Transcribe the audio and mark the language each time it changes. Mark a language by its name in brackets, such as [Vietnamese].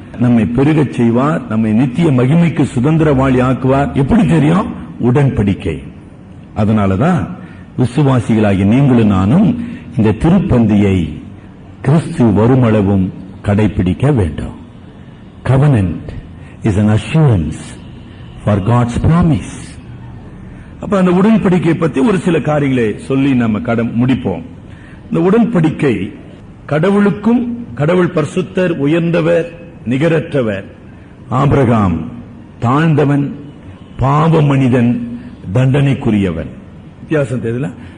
[Tamil] நம்மை பெருகச் செய்வார், நம்மை நித்திய மகிமைக்கு சுதந்திரவாளி ஆக்குவார். எப்படி தெரியும்? உடன்படிக்கை. அதனாலதான் விசுவாசிகளாகி நீங்களும் நானும் இந்த திருப்பந்தியை கிறிஸ்து வருமளவும் கடைபிடிக்க வேண்டும். [English] Covenant is an assurance for God's promise. [Tamil] அப்ப அந்த உடன்படிக்கை பத்தி ஒரு சில காரியங்களை சொல்லி நம்ம முடிப்போம். இந்த உடன்படிக்கை கடவுளுக்கும், கடவுள் பரிசுத்தர், உயர்ந்தவர், நிகரற்றவர், ஆபிரகாம் தாழ்ந்தவன், பாவ மனிதன், தண்டனைக்குரியவன். வித்தியாசம் தெரியல.